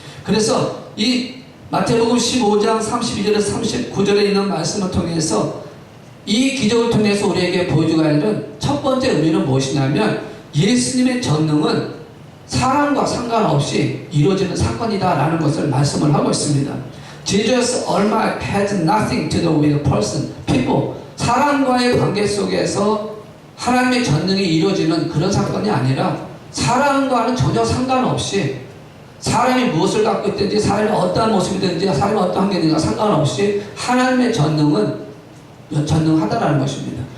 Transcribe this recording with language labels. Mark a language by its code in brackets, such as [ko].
[ko] 그래서 이 마태복음 15장 32절에서 39절에 있는 말씀을 통해서 이 기적을 통해서 우리에게 보여주고 있는 첫 번째 의미는 무엇이냐면 예수님의 전능은 사람과 상관없이 이루어지는 사건이다라는 것을 말씀을 하고 있습니다. [en] Jesus Almighty has nothing to do with person, people. [ko] 사람과의 관계 속에서 하나님의 전능이 이루어지는 그런 사건이 아니라 사람과는 전혀 상관없이 사람이 무엇을 갖고 있든지 사람이 어떠한 모습이든지 사람이 어떠한 환경이든지 상관없이 하나님의 전능은 전능하다라는 것입니다.